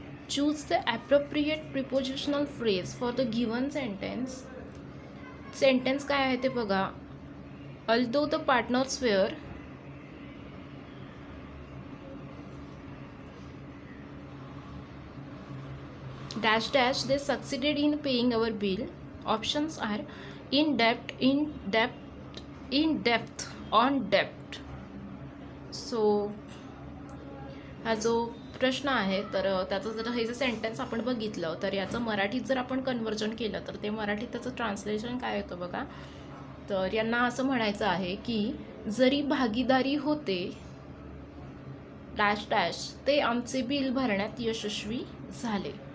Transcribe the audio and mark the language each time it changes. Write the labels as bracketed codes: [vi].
[en] Choose the appropriate prepositional phrase for the given sentence. [mr] Sentence काय आहे ते बघा. [en] Although the partners were dash dash, they succeeded in paying our bill. Options are in debt, in debt, in depth, on debt. [mr] So हा जो प्रश्न आहे तर त्याचं जर हे जे सेंटेन्स आपण बघितलं तर याचं मराठीत जर आपण कन्वर्जन केलं तर ते मराठीत त्याचं ट्रान्सलेशन काय येतं बघा. तर यांना असं म्हणायचं आहे की जरी भागीदारी होते डॅश डॅश, ते आमचे बिल भरण्यात यशस्वी झाले.